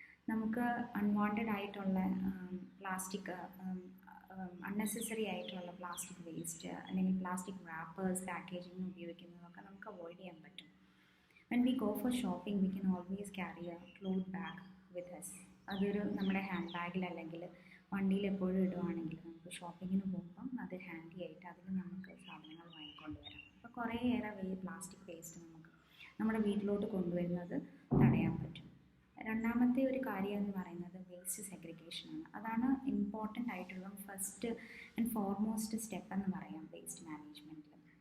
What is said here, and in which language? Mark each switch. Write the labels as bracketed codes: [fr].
[ml] നമുക്ക് അൺവാണ്ടഡ് ആയിട്ടുള്ള plastic, unnecessary ആയിട്ടുള്ള പ്ലാസ്റ്റിക് വേസ്റ്റ് അല്ലെങ്കിൽ പ്ലാസ്റ്റിക് റാപ്പേഴ്സ് പാക്കേജിങ്ങിന് ഉപയോഗിക്കുന്നതൊക്കെ നമുക്ക് അവോയ്ഡ് ചെയ്യാൻ പറ്റും. [en] When we go for shopping, we can always carry a cloth bag with us. [ml] അതൊരു നമ്മുടെ ഹാൻഡ് ബാഗിൽ അല്ലെങ്കിൽ വണ്ടിയിൽ എപ്പോഴും ഇടുവാണെങ്കിൽ നമുക്ക് ഷോപ്പിങ്ങിന് പോകുമ്പം അത് ഹാൻഡി ആയിട്ട് അതിൽ നമുക്ക് സാധനങ്ങൾ വാങ്ങിക്കൊണ്ട് വരാം. അപ്പോൾ കുറേയേറെ പ്ലാസ്റ്റിക് വേസ്റ്റ് നമുക്ക് നമ്മുടെ വീട്ടിലോട്ട് കൊണ്ടുവരുന്നത് തടയാൻ പറ്റും. രണ്ടാമത്തെ ഒരു കാര്യം എന്ന് പറയുന്നത് വേസ്റ്റ് സെഗ്രിഗേഷനാണ്. അതാണ് ഇമ്പോർട്ടൻ്റ് ആയിട്ടുള്ള ഫസ്റ്റ് ആൻഡ് ഫോർമോസ്റ്റ് സ്റ്റെപ്പ് എന്ന് പറയാം വേസ്റ്റ് മാനേജ്മെൻറ്റിൽ.